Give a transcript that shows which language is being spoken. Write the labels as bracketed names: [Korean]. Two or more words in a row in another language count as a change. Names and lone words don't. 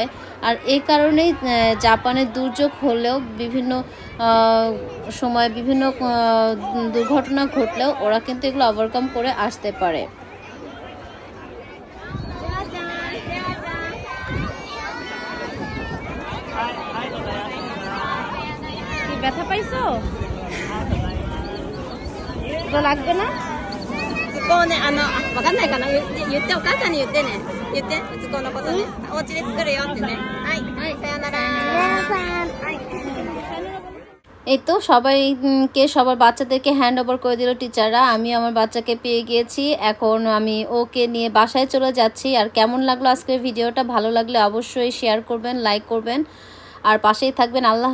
[Bangla] আর এই কারণেই জাপানের দুর্যোগ হলেও বিভিন্ন সময় বিভিন্ন দুর্ঘটনা ঘটলেও ওরা কিন্তু এগুলো ওভারকাম করে আসতে পারে। ব্যথা পাইছো? তো লাগবে না? [Japanese] こうね、わかんないかな、言って、お母さんに言ってね。言って、図工のことね。お家で作るよってね。はい。はい、さよなら。はい。 [Bangla] এই তো সবাইকে, সবার বাচ্চাদেরকে হ্যান্ড ওভার করে দিল টিচাররা। আমি আমার বাচ্চাকে পেয়ে গিয়েছি, এখন আমি ওকে নিয়ে বাসায় চলে যাচ্ছি। আর কেমন লাগলো আজকের ভিডিওটা? ভালো লাগলে অবশ্যই শেয়ার করবেন, লাইক করবেন, আর পাশেই থাকবেন।